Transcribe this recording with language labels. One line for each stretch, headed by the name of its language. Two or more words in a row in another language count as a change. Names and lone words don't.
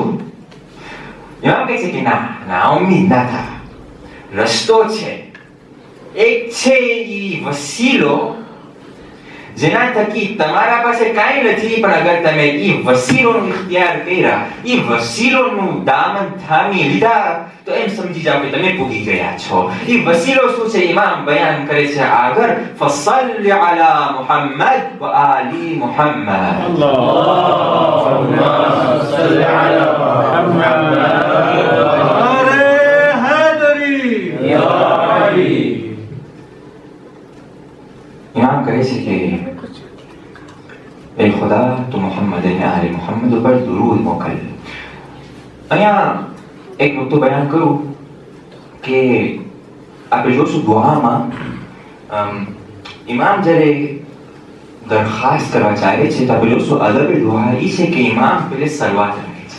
Gujarati: એમ કહે છે કે ના ઉમ્મીદ ના થા, રસ્તો છે, એક છે એ વસીલો જેના થકી તમારા પાસે કાંઈ નથી, પણ અગર તમે ઈ વસીલોનો ઇખ્તિયાર કર્યા, ઈ વસીલોનું દામન થામી લીધા, તો એમ સમજી જાઓ કે તમે પૂગી ગયા છો. ઈ વસીલો શું છે? ઇમામ બયાન કરે છે આગળ,
Arabic: فصل على محمد وآل محمد. اللهم صل على محمد
Urdu: ارے حیدری
Arabic: يا علي.
Gujarati: ઇમામ કહે છે કે એ ખુદા તું મુહમ્મદ અને આલે મુહમ્મદ ઉપર દુરૂદ મોકલ. અહીંયા એક નુક્તો બયાન કરું કે આપણે જોશું દુઆમાં ઇમામ જ્યારે દરખાસ્ત કરવા ચાલે છે તો આપણે જોશું અદબ દુઆ એ છે કે ઇમામ પહેલે સલવાત રાખે છે.